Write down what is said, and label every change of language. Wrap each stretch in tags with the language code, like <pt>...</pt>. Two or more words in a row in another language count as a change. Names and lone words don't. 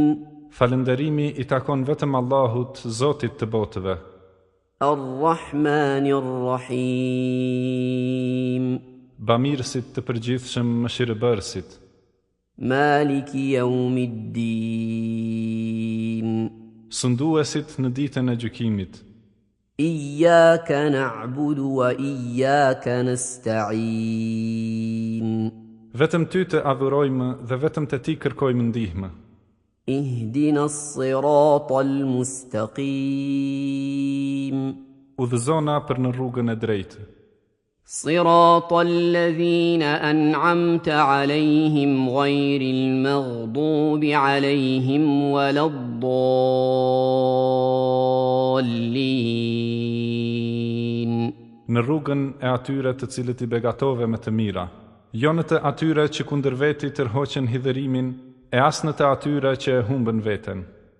<sq>Falënderimi i takon vetëm Allahut, Zotit të botëve.</sq> <ar>الرحمن الرحيم.</ar> <sq>Bamirësit të përgjithshëm Mëshirbërësit.</sq> <ar>مالك يوم الدين.</ar> <sq>Sunduesit në ditën e gjykimit.</sq> <ar>إياك نعبد وإياك نستعين.</ar> <sq>Vetëm ty të adhurojmë dhe vetëm te ti kërkojmë ndihmë.</sq> <ar>اهدنا الصراط المستقيم.</ar> <sq>Udhëzona për në rrugën e drejtë.</sq> <ar>صراط الذين أنعمت عليهم غير المغضوب عليهم ولا الضالين.</ar> <sq>Në rrugën e atyre të cilët i begatove me të mira, jo në të atyre që kundër veti tërhoqen hidhërimin, e as në të atyre që e humbën veten.</sq>